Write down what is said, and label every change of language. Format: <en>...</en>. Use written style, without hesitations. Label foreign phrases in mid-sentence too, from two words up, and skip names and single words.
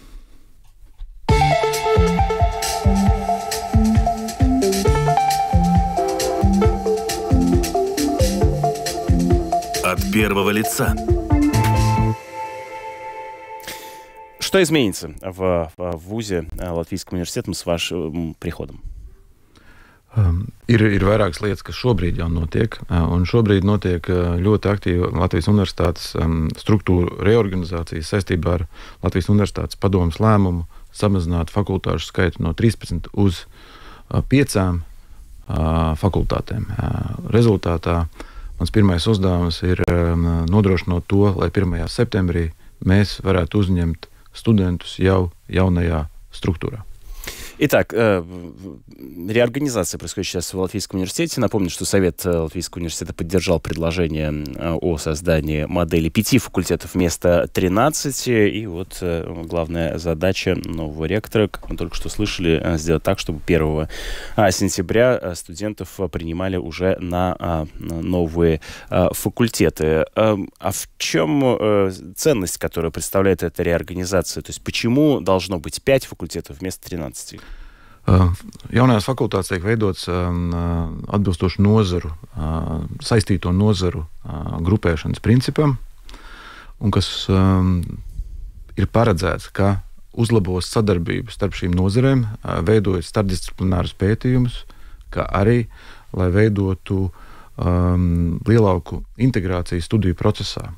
<ru>От первого лица. Что изменится в ВУЗе Латвийского университета с вашим приходом?</ru> <lv>Ir vairākas lietas, kas šobrīd jau notiek, un šobrīd notiek ļoti aktīva Latvijas Universitātes struktūra reorganizācija saistībā ar Latvijas Universitātes padomes lēmumu samazināt fakultāšu skaitu no 13 uz 5 fakultātēm. Rezultātā mans pirmais uzdevums ir nodrošināt to, lai 1. septembrī mēs varētu uzņemt студентус jau jaunajā структура.</lv> <ru>Итак, реорганизация происходит сейчас в Латвийском университете. Напомню, что Совет Латвийского университета поддержал предложение о создании модели 5 факультетов вместо 13. И вот главная задача нового ректора, как мы только что слышали, сделать так, чтобы 1 сентября студентов принимали уже на новые факультеты. А в чем ценность, которую представляет эта реорганизация? То есть почему должно быть 5 факультетов вместо 13?</ru> <lv>Jaunajās fakultātēs tiek veidots atbilstoši nozaru, saistīto nozaru grupēšanas principam, un kas ir paredzēts, ka uzlabos sadarbību starp šīm nozarēm, veidojot starpdisciplinārus pētījumus, kā arī, lai veidotu lielāku integrāciju studiju procesā.</lv>